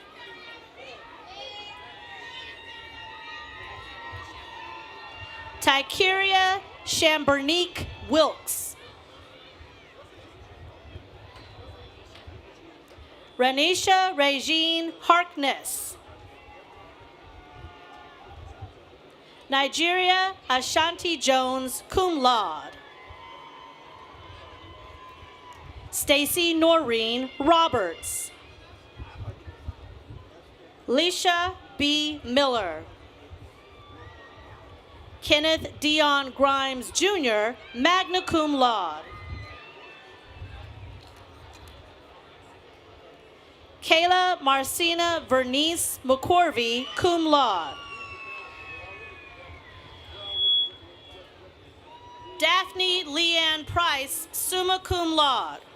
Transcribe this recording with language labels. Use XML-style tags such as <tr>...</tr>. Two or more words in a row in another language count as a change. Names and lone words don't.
<en>Tykeria Chambernique Wilkes. Renisha Regine Harkness. Nigeria Ashanti Jones,</en> <la>cum laude.</la> <en>Stacy Noreen Roberts. Leisha B. Miller. Kenneth Dion Grimes Jr.,</en> <la>magna cum laude.</la> <en>Kayla Marcina Vernice McCorvey,</en> <la>cum laude.</la> <en>Daphne Leanne Price,</en> <la>summa cum laude.</la>